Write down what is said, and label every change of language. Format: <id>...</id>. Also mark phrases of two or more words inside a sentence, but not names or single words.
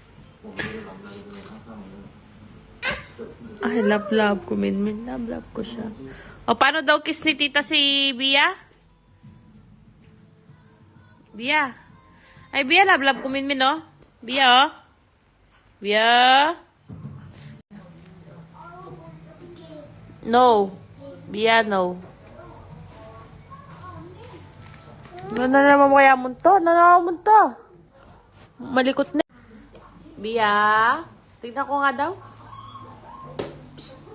<tl>Ay, love ko, Minmin. Love ko siya. O, paano daw kiss ni tita si Bia? Bia. Ay, Bia, love ko, Minmin, oh. Bia, oh. Bia. No. Bia, no. Ano na naman kaya mo to? Ano na naman to? Malikot na. Bia. Tignan ko nga daw. Psst.</tl>